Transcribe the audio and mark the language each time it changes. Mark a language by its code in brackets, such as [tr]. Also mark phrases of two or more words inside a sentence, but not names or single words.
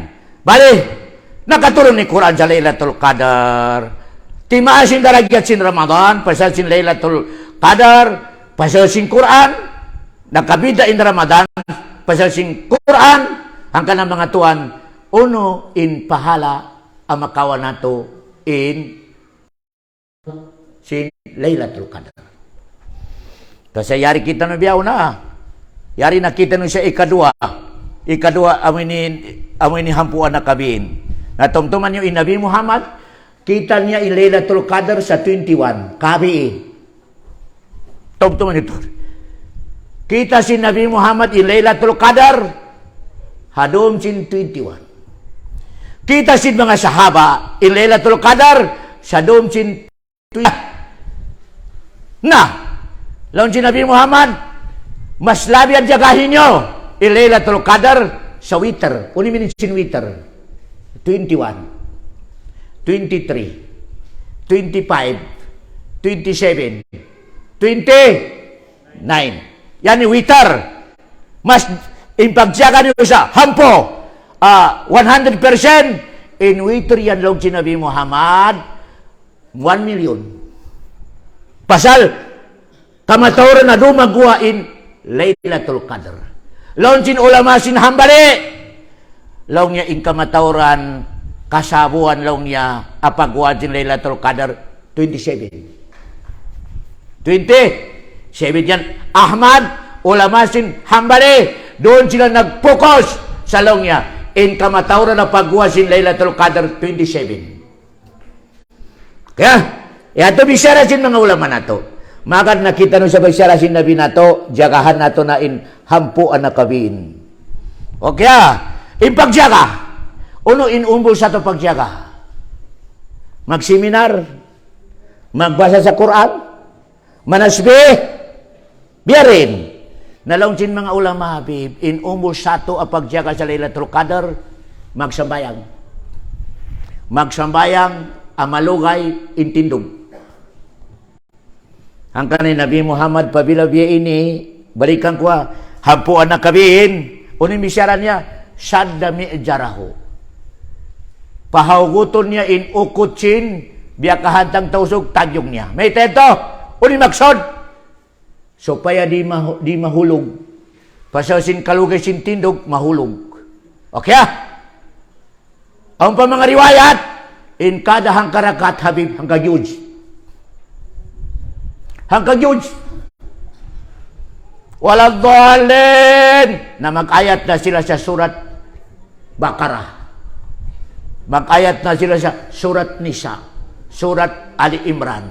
[tsg] Bali, nakatulong ni Quran sa Lailatul Qadar. Timaasin darajat sin Ramadan, pasal sin Lailatul Qadar, pasal sin Quran, nakabida in Ramadan, pasal sin Quran, ang kanang mga tuan, uno in pahala ang makawan nato in sin Lailatul Qadar. Kasi yari kita na biyaw na. Yari nakita nun siya ikadua. Ikadua, amoy ni hampuan na kabiin. Natumtuman nyo in Nabi Muhammad, kita niya in Lailatul Qadar sa 21. Kabiin. Tumtuman ito. Kita si Nabi Muhammad in Lailatul Qadar, hadom sin 21. Kita si mga sahaba in Lailatul Qadar, sa dom sin 20. Laun si Nabi Muhammad, mas labi ang jagahin nyo in Lailatul Qadar sa witr. Uni minit sin witr. 21, 23, 25, 27, 29. [tl] Yan yung witr. [tsg] Mas impagsiyaga nyo sa hampo. 100% in witr [tl] yan lang [tsg] si Nabi Muhammad. 1 million. Pasal, kamatauran na dumagwa in Lailatul Qadar. Laun sin ulama sin hambali. Laun niya in kamatauran, kasabuan laun niya, apagwa sin Lailatul Qadar, 27. 27 yan. Ahmad, ulama sin hambali. [tl] Doon sila nag-focus sa [tsg] laun niya. In kamatauran na pagwa sin Lailatul Qadar, 27. Kaya, ito bisyara sin mga ulama na to. Maka nakita nun sa bisyara sin Nabi na to, jagahan na to na in hampuan na kabiin. Okay, in pagjaga. Uno in umbol sa to pagjaga. Magseminar, magbasa sa Quran, manasbih, biyarin. Nalaung sin mga ulama, Habib, in umbol sa to ang pagjaga sa Lailatul Qadar, magsambayang. Magsambayang, amalugay, intindog. Ang kanay Nabi Muhammad pabila biya ini, balikan ko hampuan na kabihin, unin misyaran niya, [ar] شد مئزره. [tsg] Pahaguton niya in ukutsin, biya kahantang tausog, tagyong niya. May teto, unin magsod. Supaya di mahulog. Pasasin kalugay sin tindog, mahulog. Okay Ang pa mga riwayat, in kada hangkarakat, Habib, hangkagyuj. [tl] Hanggang yun, walang dhalin na mag-ayat na sila sa surat Baqarah. Mag-ayat na sila sa surat Nisa, surat Ali Imran.